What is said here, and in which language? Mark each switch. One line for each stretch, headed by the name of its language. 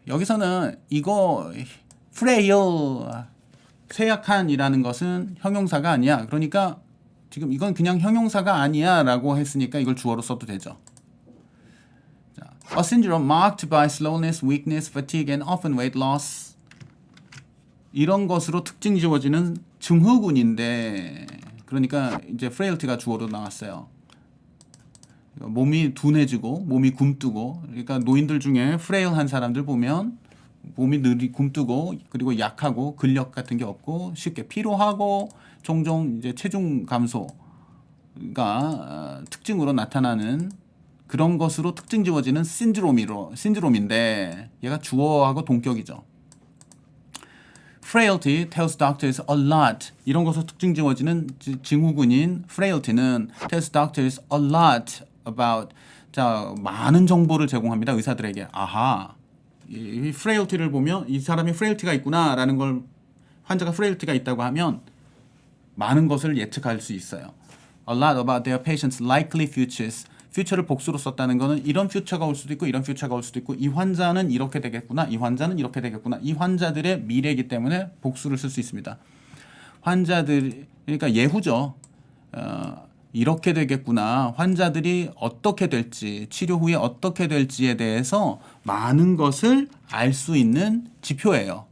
Korean: 여기서는 이거 frail 쇠약한이라는 것은 형용사가 아니야. 그러니까 지금 이건 그냥 형용사가 아니야라고 했으니까 이걸 주어로 써도 되죠.
English: 자, A syndrome marked by slowness, weakness, fatigue, and often weight loss.
Korean: 이런 것으로 특징 지어지는 증후군인데, 그러니까 이제 frailty가 주어로 나왔어요. 몸이 둔해지고 몸이 굼뜨고, 그러니까 노인들 중에 frail한 사람들 보면 몸이 굼뜨고 그리고 약하고 근력 같은 게 없고 쉽게 피로하고 종종 이제 체중 감소가 특징으로 나타나는 그런 것으로 특징 지어지는 신드롬인데 얘가 주어하고 동격이죠.
English: Frailty tells doctors a lot.
Korean: 이런 것으로 특징 지어지는 증후군인 fraility는
English: tells doctors a lot about
Korean: 자 많은 정보를 제공합니다. 의사들에게. 아하. 이 frailty를 보면 이 사람이 frailty가 있구나라는 걸 환자가 frailty가 있다고 하면 많은 것을 예측할 수 있어요.
English: A lot about their patients' likely futures.
Korean: future를 복수로 썼다는 거는 이런 future가 올 수도 있고 이런 future가 올 수도 있고 이 환자는 이렇게 되겠구나. 이 환자는 이렇게 되겠구나. 이 환자들의 미래이기 때문에 복수를 쓸 수 있습니다. 환자들 그러니까 예후죠. 이렇게 되겠구나. 환자들이 어떻게 될지, 치료 후에 어떻게 될지에 대해서 많은 것을 알 수 있는 지표예요.